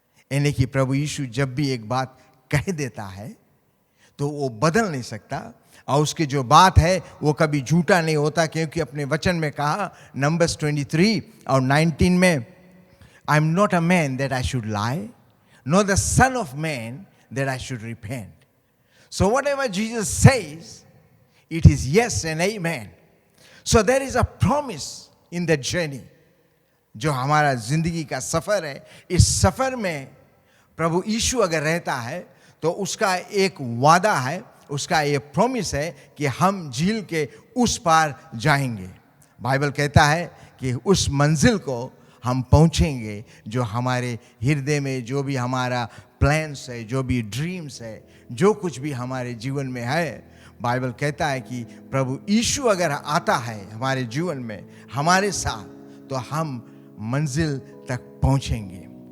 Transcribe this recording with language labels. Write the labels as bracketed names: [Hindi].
[Hindi] यानी कि प्रभु यीशु जब भी एक बात कह देता है तो वो बदल नहीं सकता, और उसकी जो बात है वो कभी झूठा नहीं होता, क्योंकि अपने वचन में कहा नंबर्स 23 और 19 में, [English] I am not a man that I should lie, nor the son of man that I should repent. So whatever Jesus says, it is yes and amen. So there is a promise in the journey. [Hindi] जो हमारा जिंदगी का सफर है, इस सफर में प्रभु यीशु अगर रहता है तो उसका एक वादा है, उसका ये प्रॉमिस है कि हम झील के उस पार जाएंगे। बाइबल कहता है कि उस मंजिल को हम पहुंचेंगे जो हमारे हृदय में, जो भी हमारा प्लान्स है, जो भी ड्रीम्स है, जो कुछ भी हमारे जीवन में है, बाइबल कहता है कि प्रभु यीशु अगर आता है हमारे जीवन में हमारे साथ, तो हम मंजिल तक पहुंचेंगे।